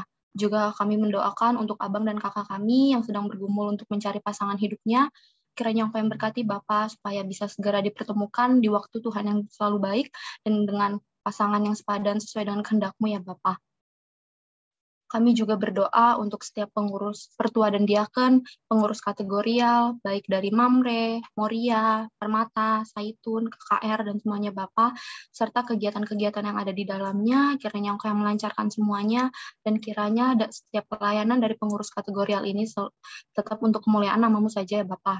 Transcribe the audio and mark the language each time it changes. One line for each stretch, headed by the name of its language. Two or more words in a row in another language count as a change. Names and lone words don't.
Indonesian: Juga kami mendoakan untuk abang dan kakak kami yang sedang bergumul untuk mencari pasangan hidupnya, kiranya Engkau yang berkati Bapak supaya bisa segera dipertemukan di waktu Tuhan yang selalu baik dan dengan pasangan yang sepadan sesuai dengan kehendak-Mu ya Bapak. Kami juga berdoa untuk setiap pengurus pertua dan diaken, pengurus kategorial, baik dari Mamre, Moria, Permata, Saitun, KKR, dan semuanya Bapak, serta kegiatan-kegiatan yang ada di dalamnya, kiranya Engkau yang melancarkan semuanya, dan kiranya setiap pelayanan dari pengurus kategorial ini tetap untuk kemuliaan nama-Mu saja ya Bapak.